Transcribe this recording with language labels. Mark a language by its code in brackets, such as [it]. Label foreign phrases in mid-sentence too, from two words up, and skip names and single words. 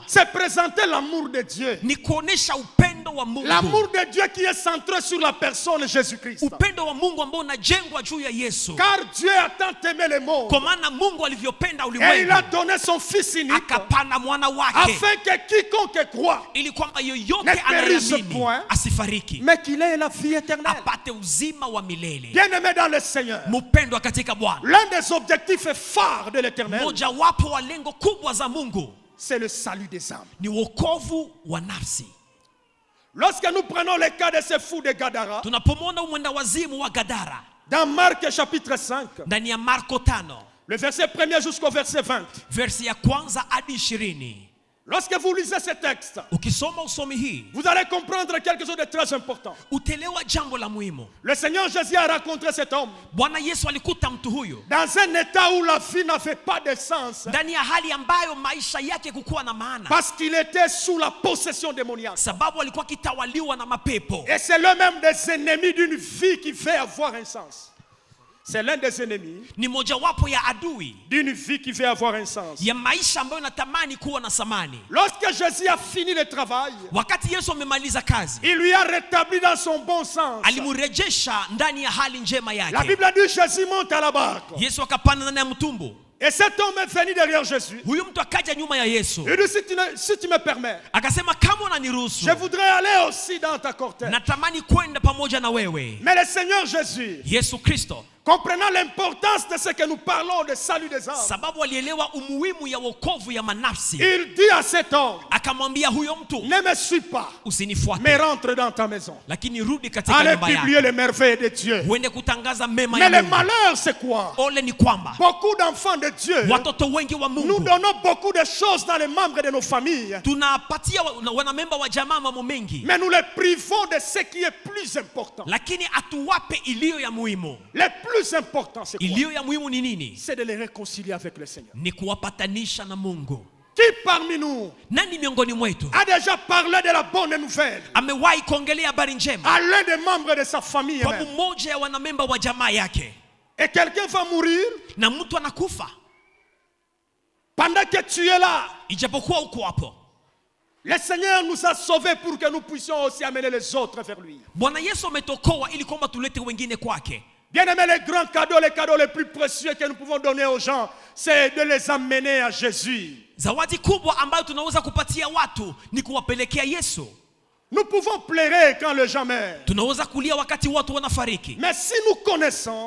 [fr] c'est présenter l'amour de Dieu. [sw] Ni kuonesha upendo wa Mungu. [fr] L'amour de Dieu qui est centré sur la personne de Jésus-Christ. [sw] Upendo wa Mungu ambao unajengwa juu ya Yesu. [fr] Car Dieu a tant aimé le monde. [sw] Kwa maana Mungu alivyopenda [fr] Et [sw] ulimwengu. [fr] il a donné son fils unique. [sw] Akapana mwana wake. [fr] Afin que quiconque croit [sw] ili kwamba yoyote [fr] ne périsse [sw] anayeamini [fr] point, [sw] asifariki, [fr] mais qu'il ait la vie éternelle. [sw] apate uzima wa milele. [fr] Bien-aimé dans le Seigneur, [sw] Mpendwa katika Bwana. [fr] l'un des objectifs phares de l'Éternel, [sw] Moja wapo wa lengo kubwa za Mungu, [fr] c'est le salut des âmes. [sw] ni wokovu wa nafsi. [fr] Lorsque nous prenons le cas de ce fou de Gadara, [sw] Tunapomwona mwenda wazimu wa Gadara [fr] dans Marc chapitre 5, [sw] ndani ya Marko 5, [fr] le verset 1er jusqu'au verset 20. [sw] versi ya kwanza hadi 20. [fr] Lorsque vous lisez ce texte, [sw] Ukisoma usomi hii, [fr] vous allez comprendre quelque chose de très important. [sw] utelewa jambo la muhimu. [fr] Le Seigneur Jésus a rencontré cet homme [sw] Bwana Yesu alikuta mtu huyo [fr] dans un état où la vie n'avait pas de sens, [sw] ndani ya hali ambayo maisha yake kukuwa na maana, [fr] parce qu'il était sous la possession démoniaque. [sw] sababu alikuwa kitawaliwa na mapepo. [fr] Et c'est l'un même des ennemis d'une vie qui fait avoir un sens. C'est l'un des ennemis [sw] Ni mojawapo ya adui [fr] d'une vie qui fait avoir un sens. [sw] ya maisha ambayo natamani kuwa na samani. [fr] Lorsque Jésus a fini le travail, [sw] Wakati Yesu amemaliza kazi, [fr] il lui a rétabli dans son bon sens. [sw] alimurejesha ndani ya hali njema [fr] La [sw] yake. [fr] Bible a dit Jésus monte à la barque. [sw] Yesu akapanda ndani ya mtumbu. [fr] Et cet homme est venu derrière Jésus. [sw] Huyu mtu akaja nyuma ya Yesu. [fr] Il dit si tu me permets, [sw] Akasema kama unaniruhusu, [fr] je voudrais aller aussi dans ta cortège. [sw] natamani kwenda pamoja na wewe. [fr] Mais le Seigneur Jésus, [sw] Yesu Kristo, [fr] comprenant l'importance de ce que nous parlons de salut des âmes, [sw] sababu alielewa umuhimu ya wokovu ya manafsi, [fr] il dit à cet homme, [sw] akamwambia huyo mtu, [fr] ne me suis pas, [sw] usinifuate, [fr] mais rentre dans ta maison. [sw] lakini rudi katika [fr] Allez [sw] nyumba [fr] publier [sw] yako, [fr] les merveilles de Dieu. [sw] uende kutangaza mema [fr] Mais [sw] ya [fr] le [sw] Mungu. [fr] malheur, c'est quoi? [sw] Ole ni kwamba [fr] Beaucoup d'enfants de Dieu, [sw] watoto wengi wa [fr] nous [sw] Mungu [fr] donnons beaucoup de choses dans les membres de nos familles, [sw] tunapatia wanamemba wa jamaa mambo mengi, [fr] mais nous les privons de ce qui est plus important. [sw] lakini atuwape iliyo ya muhimu. [fr] Le plus important, c'est quoi? [sw] Iliyo ya muhimu ni nini? [fr] C'est de les réconcilier avec le Seigneur. [sw] Ni kuwapatanisha na Mungu. [fr] Qui parmi nous [sw] Nani miongoni mwetu [fr] a déjà parlé de la bonne nouvelle [sw] amewahi kuongelea habari njema [fr] à l'un des membres de sa famille [sw] kwa [fr] même? [sw] mmoja ya wanamemba wa jamaa yake, [fr] Et quelqu'un va mourir [sw] na mtu anakufa [fr] pendant que tu es là. [sw] ijapokuwa uko hapo. [fr] Le Seigneur nous a sauvés pour que nous puissions aussi amener les autres vers lui. [sw] Bwana Yesu ametokoa ili kwamba tulete wengine kwake. [fr] Bien-aimés, les cadeaux les plus précieux que nous pouvons donner aux gens, c'est de les amener à Jésus. [sw] Zawadi kubwa ambayo tunaweza kupatia watu ni kuwapelekea Yesu. [fr] Nous pouvons pleurer quand les gens meurent. [sw] Tunaweza kulia wakati watu wanafariki. [fr] Mais si nous connaissons